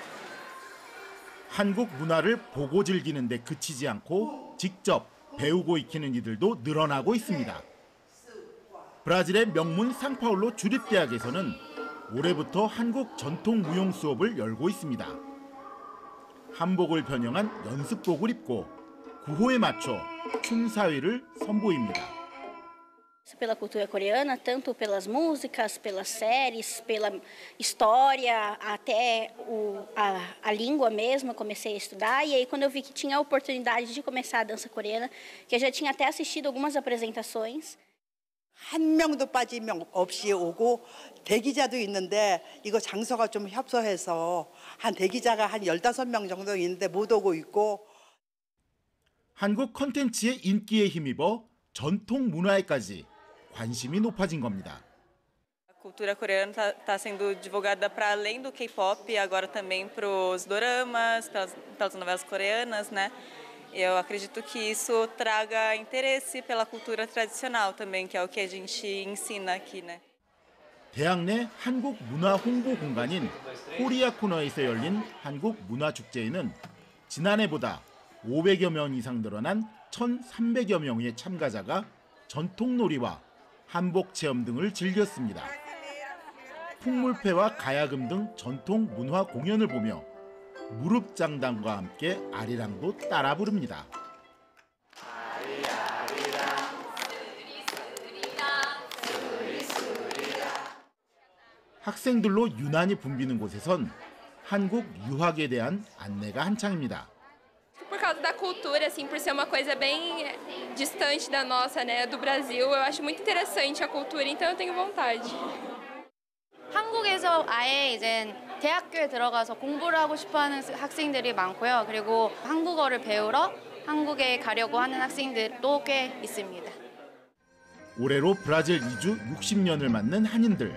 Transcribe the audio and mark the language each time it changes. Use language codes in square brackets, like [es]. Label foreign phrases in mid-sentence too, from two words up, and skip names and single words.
[ko] 한국 문화를 보고 즐기는 데 그치지 않고 직접 배우고 익히는 이들도 늘어나고 있습니다. 브라질의 명문 상파울로 주립대학에서는 올해부터 한국 전통 무용 수업을 열고 있습니다. 한복을 변형한 연습복을 입고 구호에 맞춰 춤사위를 선보입니다. [pt] Pela cultura coreana, tanto pelas músicas, pelas séries, pela história, até a língua mesmo, eu comecei a estudar. E aí quando eu vi que tinha a oportunidade de começar a dança coreana, que eu já tinha até assistido algumas apresentações. [ko] 한 명도 빠짐없이 오고 대기자도 있는데 이거 장소가 좀 협소해서 한 대기자가 한 15명 정도 있는데 못 오고 있고. 한국 콘텐츠의 인기에 힘입어 전통 문화에까지 관심이 높아진 겁니다. [pt] A cultura coreana está sendo divulgada para além do K-pop, agora também para os doramas, pelas novelas coreanas, né? Eu acredito que isso traga interesse pela cultura tradicional também, que é o que a gente ensina aqui, né? [ko] 대학 내 한국 문화 홍보 공간인 코리아 코너에서 열린 한국 문화 축제에는 지난해보다 500여 명 이상 늘어난 1,300여 명의 참가자가 전통놀이와 한복 체험 등을 즐겼습니다. 풍물패와 가야금 등 전통 문화 공연을 보며 무릎장단과 함께 아리랑도 따라 부릅니다. 학생들로 유난히 붐비는 곳에선 한국 유학에 대한 안내가 한창입니다. [pt] Por causa da cultura, assim, por ser uma coisa bem distante da nossa, né, do Brasil, eu acho muito interessante a cultura, então eu tenho vontade. [ko] 한국에서 아예 이제 대학교에 들어가서 공부를 하고 싶어하는 학생들이 많고요. 그리고 한국어를 배우러 한국에 가려고 하는 학생들도 꽤 있습니다. 올해로 브라질 이주 60년을 맞는 한인들.